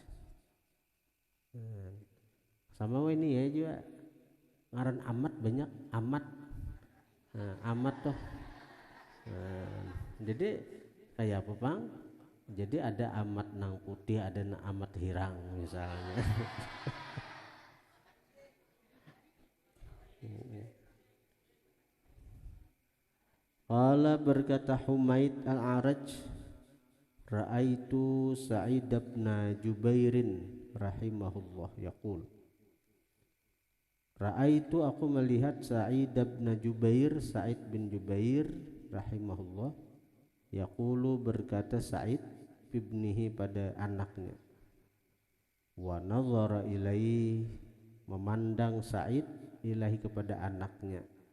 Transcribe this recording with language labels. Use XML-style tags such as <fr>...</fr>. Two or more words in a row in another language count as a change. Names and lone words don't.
<bjn>Sama ini ya juga ngaran Amat, banyak Amat. Nah, Amat tuh. Jadi kayak apa Bang? Jadi ada Amat nang putih, ada Amat hirang misalnya.</bjn> <ar>قال، berkata حميد الأعرج، رأيت سعيد بن جبير رحمه الله يقول, رأيت,</ar> <id>aku melihat Sa'id bin Jubair, Sa'id bin Jubair</id> <ar>رحمه الله، يقول,</ar> <id>berkata Sa'id ibnihi, pada anaknya,</id> <ar>ونظر إليه,</ar> <id>memandang Sa'id ilahi, kepada anaknya.</id>